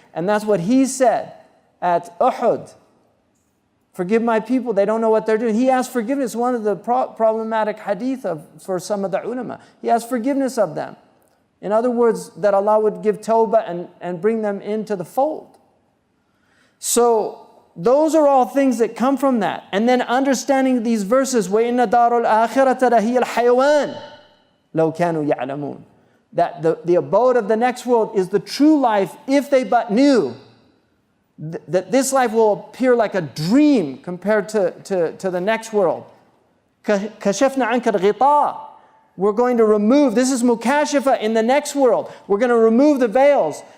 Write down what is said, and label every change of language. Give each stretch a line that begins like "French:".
English: And that's what he said at Uhud. Forgive my people, they don't know what they're doing. He asked forgiveness, one of the problematic hadith for some of the ulama. He asked forgiveness of them. In other words, that Allah would give tawbah and bring them into the fold. So those are all things that come from that. And then understanding these verses,
Arabic: وَإِنَّ دَارُ الْآخِرَةَ لَهِيَ الْحَيَوَانِ لَوْ كَانُوا يَعْلَمُونَ.
English: That the abode of the next world is the true life if they but knew that this life will appear like a dream compared to the next world.
Arabic: كَشَفْنَا عَنْكَ الْغِطَاءِ.
English: We're going to remove, this is mukashifa in the next world. We're going to remove the veils.